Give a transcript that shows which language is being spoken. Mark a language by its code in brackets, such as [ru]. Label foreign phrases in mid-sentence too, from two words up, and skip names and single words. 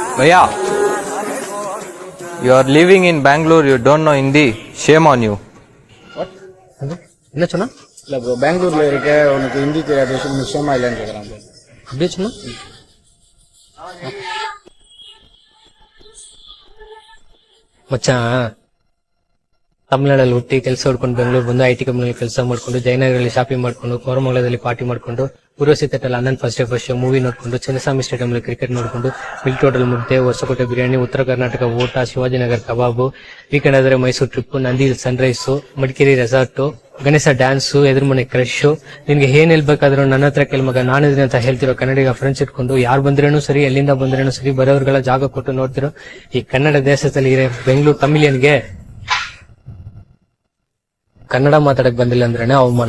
[en] Bhaiya, you are living in Bangalore, you don't know Hindi. Shame on you. [ta] என்ன சொன்னா? இல்லை ப்ரோ, பெங்களூர்ல இருக்க உனக்கு ஹிந்தி தெரியாத விஷயம் நிச்சயமா இல்லைன்னு கேட்குறான் ப்ரோ. அப்படியே சொன்னா? [kn] ಮಚ್ಚಾ ತಮಿಳ್ನಾಡಲ್ಲಿ ಹುಟ್ಟಿ ಕೆಲಸ ಹುಡ್ಕೊಂಡು ಬೆಂಗಳೂರು ಬಂದು ಐ ಟಿ ಕಂಪ್ನಿಯಲ್ಲಿ ಕೆಲಸ ಮಾಡ್ಕೊಂಡು ಜಯನಗರಲ್ಲಿ ಶಾಪಿಂಗ್ ಮಾಡ್ಕೊಂಡು ಕೋರಮಂಗಲದಲ್ಲಿ ಪಾರ್ಟಿ ಮಾಡ್ಕೊಂಡು ಉರ್ವಶಿ ಥಿಯೇಟರ್ ಅಣ್ಣನ್ [en] first show movie [kn] ನೋಡ್ಕೊಂಡು ಚಿನ್ನಸ್ವಾಮಿ ಸ್ಟೇಡಿಯಂ ಅಲ್ಲಿ ಕ್ರಿಕೆಟ್ ನೋಡ್ಕೊಂಡು ಮಿಲ್ಕ್ ಹೋಟೆಲ್ ಮುದ್ದೆ ಹೊಸಕೋಟೆ ಬಿರಿಯಾನಿ ಉತ್ತರ ಕರ್ನಾಟಕ ಊಟ ಶಿವಾಜಿನಗರ್ ಕಬಾಬು ವೀಕೆಂಡ್ ಆದ್ರೆ ಮೈಸೂರು ಟ್ರಿಪ್ ನಂದಿ ಸನ್ರೈಸು ಮಡಿಕೇರಿ ರೆಸಾರ್ಟು ಗಣೇಶ ಡ್ಯಾನ್ಸು ಎದುರುಮನೆ ಕ್ರಶ್ ನಿನ್ಗೆ ಏನ್ ಹೇಳ್ಬೇಕಾದ್ರೂ ನನ್ನ ಹತ್ರ ಕೆಲ ಮಗ ನಾನಿದ್ದೀನಿ ಅಂತ ಹೇಳ್ತಿರೋ ಕನ್ನಡಿಗ ಫ್ರೆಂಡ್ಸ್ ಇಟ್ಕೊಂಡು ಯಾರು ಬಂದ್ರೇನು ಸರಿ ಎಲ್ಲಿಂದ ಬಂದ್ರೇನು ಸರಿ ಬರೋರ್ಗಳ ಜಾಗ ಕೊಟ್ಟು ನೋಡ್ತಿರೋ ಈ ಕನ್ನಡ ದೇಶದಲ್ಲಿ ಇರೋ ಬೆಂಗಳೂರು ತಮಿಳಿಯನ್ಗೆ ಕನ್ನಡ ಮಾತಾಡಕ್ ಬಂದಿಲ್ಲ ಅಂದ್ರೇನೆ ಅವಮಾನ.